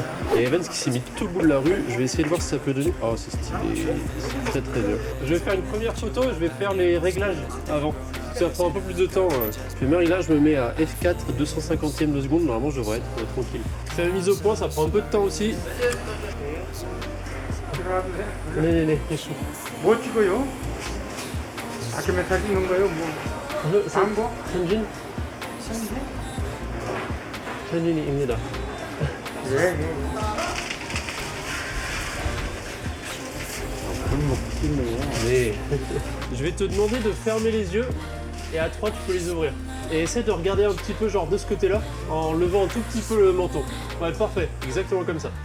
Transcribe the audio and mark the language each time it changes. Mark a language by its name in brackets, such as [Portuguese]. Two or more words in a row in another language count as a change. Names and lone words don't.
[French] Et Evans qui s'est mis tout le bout de la rue, je vais essayer de voir si ça peut donner. Oh, c'est stylé, c'est très très bien. Je vais faire une première photo, je vais faire les réglages avant. Ça prend un peu plus de temps. Je fais mes réglages, je me mets à F4, 250e de seconde, normalement je devrais être tranquille. Je fais la mise au point, ça prend un peu de temps aussi. [Korean] 네, 예수. 뭐 찍어요? 다큐멘터리 찍는 거예요? 뭐? 다음 거? 현진? 현진이입니다. 네. [French] Mais je vais te demander de fermer les yeux et à 3 tu peux les ouvrir. Et essaie de regarder un petit peu genre de ce côté-là en levant un tout petit peu le menton. Ouais, parfait, exactement comme ça.